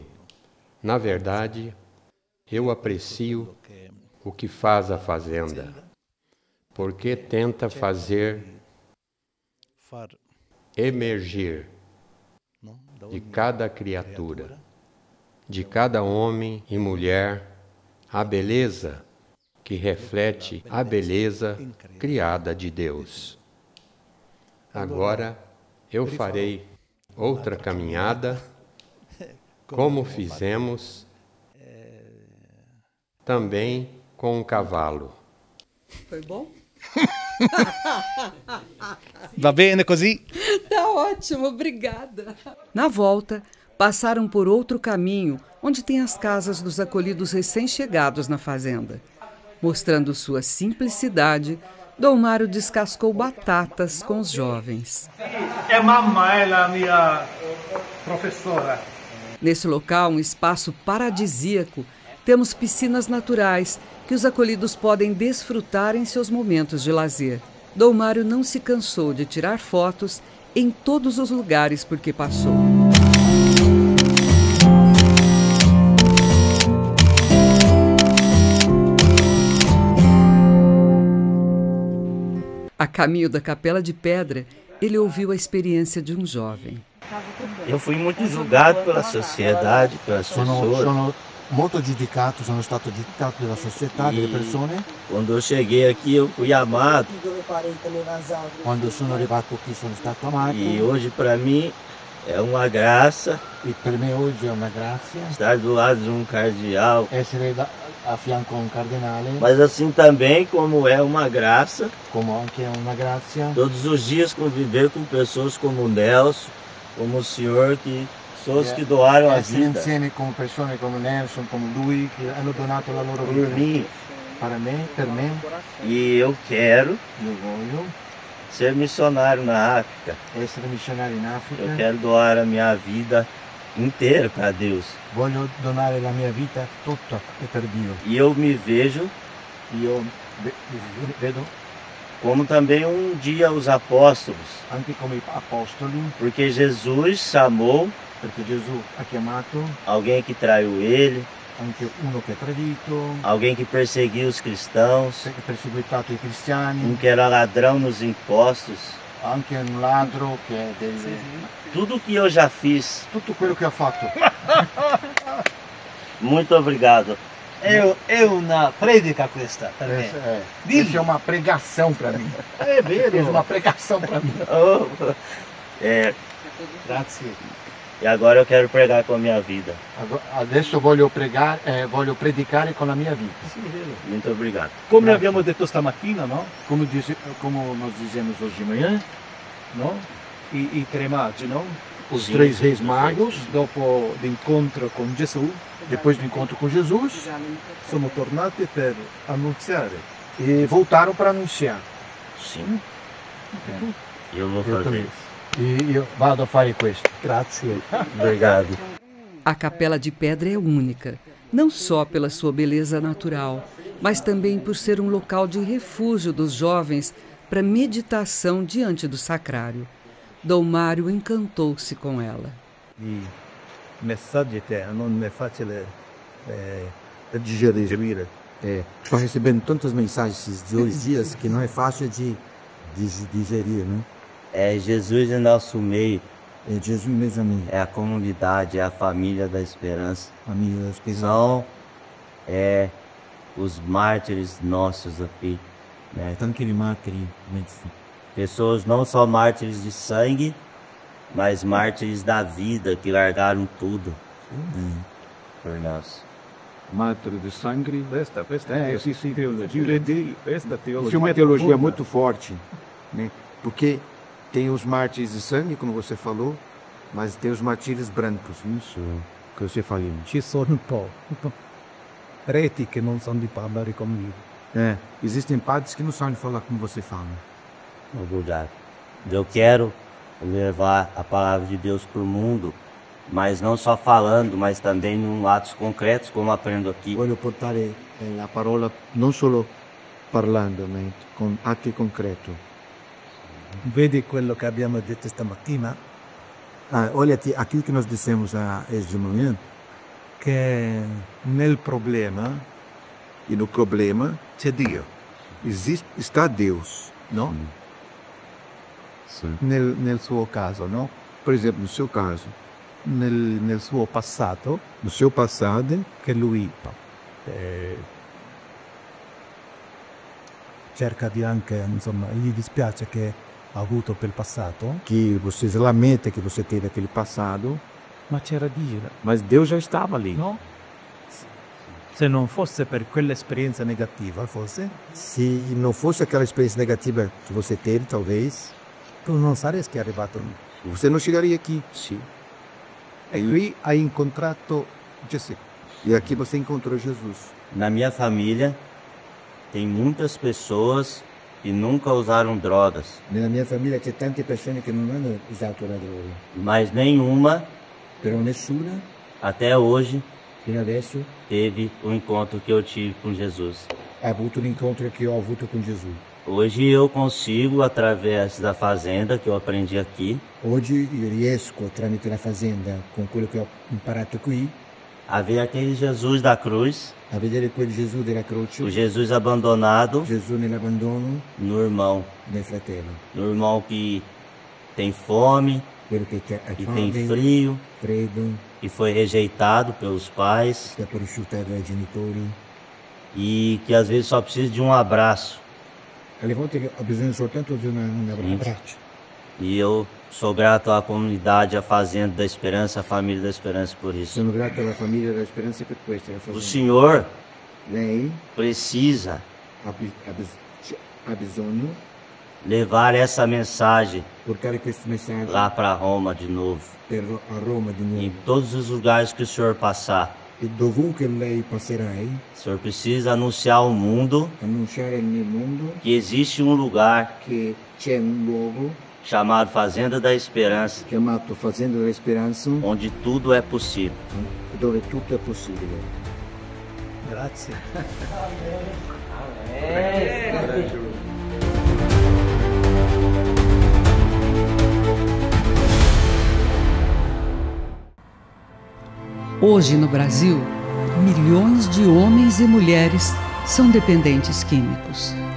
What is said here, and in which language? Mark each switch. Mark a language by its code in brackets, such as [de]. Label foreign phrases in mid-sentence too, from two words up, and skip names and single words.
[pt] Na verdade, eu aprecio o que faz a fazenda, porque tenta fazer emergir de cada criatura, de cada homem e mulher, a beleza que reflete a beleza criada de Deus. Agora eu farei outra caminhada, como fizemos também com um cavalo. Foi bom? [it] Va bene così? [pt] Tá ótimo, obrigada. Na volta, passaram por outro caminho, onde tem as casas dos acolhidos recém-chegados na fazenda. Mostrando sua simplicidade, Dom Mário descascou batatas com os jovens. [it] E mamma è la mia professora. [pt] Nesse local, um espaço paradisíaco, temos piscinas naturais que os acolhidos podem desfrutar em seus momentos de lazer. Dom Mário não se cansou de tirar fotos em todos os lugares por que passou. A caminho da Capela de Pedra, ele ouviu a experiência de um jovem. Eu fui muito julgado pela sociedade, pelas pessoas. [it] Sono molto giudicato, sono stato giudicato dalla società, delle persone. [pt] Quando eu cheguei aqui, eu fui amado. [it] Quando sono arrivato qui sono stato amato. [pt] E hoje, para mim, é uma graça. [it] E per me oggi è una grazia. [pt] Estar do lado de um cardeal. [it] Essere a fianco a un cardinale. [pt] Mas assim também, como é uma graça. [it] Como anche è una grazia. [pt] Todos os dias conviver com pessoas como o Nelson, como o senhor, pessoas que doaram a vida. [it] Insieme con persone come Nelson, come lui, che hanno donato la loro vita. [pt] Por mim. [it] Per me. [pt] E eu quero [it] voglio [pt] ser missionário na África. [it] Essere missionario in Africa. [pt] Eu quero doar a minha vida inteira para Deus. [it] Voglio donare la mia vita tutta per Dio. [pt] E eu me vejo, [it] vedo [pt] como também um dia os apóstolos. [it] Anche come apostoli. [pt] Porque Jesus chamou, [it] perché Gesù ha chiamato [pt] alguém que traiu ele, [it] anche uno che ha tradito, [pt] alguém que perseguiu os cristãos, [it] che ha perseguitato i cristiani, [pt] um que era ladrão nos impostos, [it] anche un ladro che deve... [pt] Tudo que eu já fiz. [it] Tutto quello che ho fatto. [pt] Muito obrigado. [it] È una predica questa per me. [pt] Isso é uma pregação para mim. [it] È vero. [pt] É uma pregação para mim. [it] Grazie. [pt] E agora eu quero pregar com a minha vida. [it] Adesso voglio predicare con la mia vita. Sì, vero. [pt] Muito obrigado. [it] Come abbiamo detto stamattina, no? [pt] Como nós dizemos hoje de manhã, no? [it] I tre magi, no? [pt] Os três reis magos, [it] dopo l'incontro con Gesù, [pt] depois do encontro com Jesus, [it] sono tornati per annunziare. [pt] E voltaram para anunciar. Sim. Eu vou fazer isso. E eu [it] vado a fare questo. Grazie. [pt] Obrigado. A Capela de Pedra é única, não só pela sua beleza natural, mas também por ser um local de refúgio dos jovens para meditação diante do sacrário. Dom Mário encantou-se com ela. [it] I messaggi che non è facile digerir. [pt] Estou recebendo tantas mensagens esses 2 dias que não é fácil de digerir, né? É Jesus em nosso meio. É Jesus, meus amigos. É a comunidade, é a família da esperança. Família da esperança. São os mártires nossos aqui. Né? [it] Anche i martiri. [pt] Pessoas não só mártires de sangue, mas mártires da vida, que largaram tudo por nós. [it] Mártire di sangue. Questa Sì, teologia. [pt] Isso é uma teologia muito forte, né? Porque tem os mártires de sangue, como você falou, mas tem os martírios brancos, isso que você falou. [it] Ci sono un po' preti che non sanno di parlare comigo. [pt] Existem padres que não sabem falar como você fala. Obrigado. Eu quero levar a palavra de Deus para o mundo, mas não só falando, mas também em atos concretos, como aprendo aqui. [it] Voglio portare la parola non solo parlando, ma con atti concreti. Vedi quello che abbiamo detto stamattina? [pt] Olha aquilo que nós dissemos hoje de manhã. [it] Che nel problema, [pt] e no problema [it] c'è Dio. [pt] Está Deus, não? Sim. [it] Nel suo caso, no? [pt] Por exemplo, no seu caso. [it] nel suo passato [pt] no seu passado, [it] che lui cerca di anche, insomma, gli dispiace che ha avuto per il passato, [pt] que você se lamenta que você teve aquele passado, [it] ma c'era Dio, [pt] mas Deus já estava ali. no? [it] Se non fosse per quell'esperienza negativa, forse, [pt] Se não fosse aquela experiência negativa que você teve, talvez, [it] tu non saresti arrivato lì. [pt] você não chegaria aqui. Sim. [it] E qui hai incontrato Gesù. [pt] E aqui você encontrou Jesus. Na minha família, tem muitas pessoas que nunca usaram drogas, [it] Nella mia famiglia c'è tante persone che non hanno usato la droga, [pt] mas nenhuma, [it] però nessuna [pt] até hoje, [it] fino adesso [pt] teve o encontro que eu tive com Jesus. [it] ha avuto l'incontro che ho avuto con Gesù. [pt] Hoje eu consigo, através da fazenda que eu aprendi aqui, [it] Oggi io riesco, tramite la fazenda, con quello che ho imparato qui, [pt] a ver aquele Jesus da cruz, [it] a vedere quel Gesù della croce, [pt] o Jesus abandonado [it] Gesù nell'abbandono [pt] no irmão, [it] del fratello, [pt] no irmão que tem fome, [it] quello che ha [pt] que tem [it] fame, [pt] frio, [it] freddo, [pt] que foi rejeitado pelos pais [it] è stato rifiutato dai genitori. [pt] e que às vezes só precisa de um abraço. [it] Alle volte ho bisogno soltanto di un abbraccio. [pt] E eu sou grato à comunidade, à Fazenda da Esperança, à família da Esperança por isso. [it] Sono grato alla famiglia della Speranza per questo. La [pt] O fazenda. senhor [it] Lei [pt] precisa [it] ha bisogno [pt] levar essa mensagem [it] portare questo messaggio [pt] lá para Roma de novo. [it] a Roma di [pt] Em [it] nuovo. [pt] todos os lugares que o senhor passar, [it] E dovunque lei passerai, [pt] o senhor precisa anunciar ao mundo [it] annunciare nel mondo [pt] que existe um lugar [it] che c'è un luogo [pt] chamado Fazenda da Esperança, [it] chiamato Fazenda della Speranza [pt] onde tudo é possível. [it] dove tutto è possibile. Grazie. [pt] Hoje no Brasil, milhões de homens e mulheres são dependentes químicos.